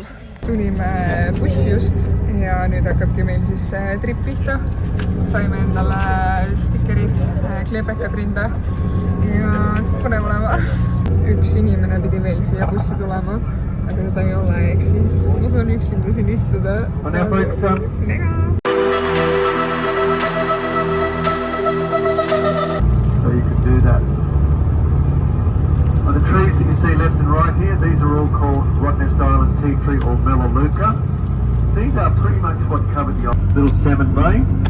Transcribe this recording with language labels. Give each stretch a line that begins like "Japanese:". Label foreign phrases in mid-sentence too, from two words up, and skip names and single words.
Estonian: Tulime bussi just ja nüüd hakkabki meil siis trip pihta. Saime endale stikerid, kleepekad rinda ja saab põnev olema. Üks inimene pidi veel siia bussi tulema. Aga seda ei ole, ehk siis ma saan üksinda siin istuda. Mega!
English: So you can do that. The trees that you see left and right here, these are all called Rottnest Island tea tree or Melaleuca. These are pretty much what cover the little salmon bay.